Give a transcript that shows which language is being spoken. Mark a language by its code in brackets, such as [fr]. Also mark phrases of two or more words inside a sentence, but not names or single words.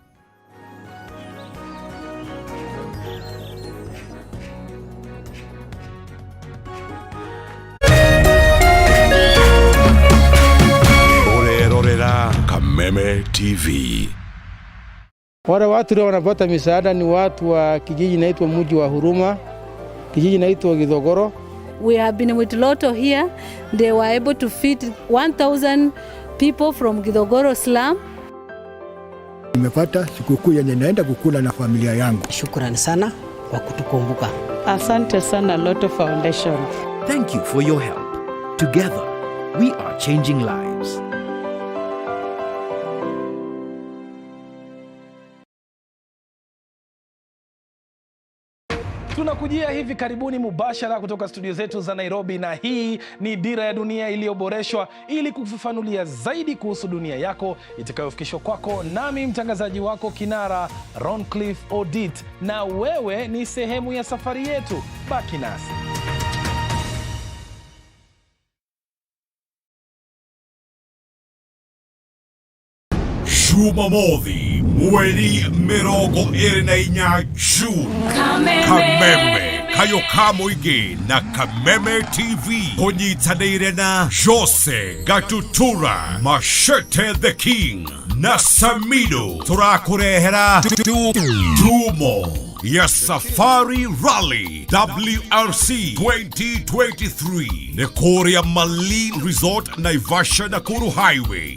[sw] Kameme TV. Wale watu leo wanapata misaada ni watu wa kijiji inaitwa Mji wa Huruma, kijiji inaitwa Githogoro. [en] We have been with Lotto here. They were able to feed 1,000 people from Githogoro slum. [sw] Nimepata sikukuu yenye naenda kukula na familia yangu. Shukrani sana kwa kutukumbuka. Asante sana Lotto Foundation. [en] Thank you for your help. Together we are changing lives. [sw] Tunakujia hivi karibuni mubashara kutoka studio zetu za Nairobi, na hii ni Dira ya Dunia iliyoboreshwa ili kufafanulia zaidi kuhusu dunia yako, itakayofikishwa kwako nami mtangazaji wako kinara Roncliffe Odit, na wewe ni sehemu ya safari yetu. Baki nasi. [ki] Jumamothi mweri 24 June. Kameme KAYU KA RURIRI na Kameme TV kunyitanire na Jose Gatutura, Machete the King na Samido turakurehera Dumo ya Safari Rally WRC 2023 Nekoria Malin Resort Naivasha Nakuru Highway.